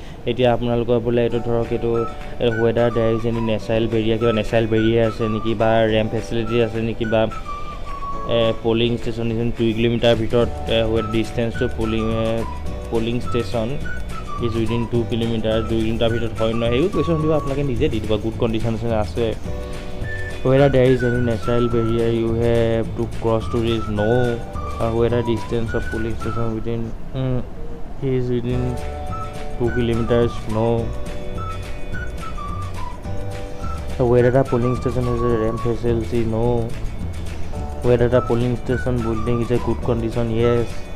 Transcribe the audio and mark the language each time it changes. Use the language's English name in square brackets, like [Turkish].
[Assamese] এতিয়া আপোনালোকৰ বোলে এইটো ধৰক এইটো [English] whether there is any natural barrier [Assamese] আছে নেকি, বা ৰেম্প ফেচিলিটি আছে নেকি, বা পলিং ষ্টেচন 2 কিলোমিটাৰ ভিতৰত [English] distance to polling station is within 2 kilometre [Assamese] ভিতৰত হয় নহয়, সেইবোৰ কুৱেশ্যন সুধিব। আপোনালোকে নিজে দি দিব গুড কণ্ডিশ্যন আছে। [English] Whether there is any natural barrier you have to cross to reach, no. Whether distance of police station is within 2 kilometers, no. Whether the polling station has a ramp facility, no. Whether the polling station building is a good condition, yes.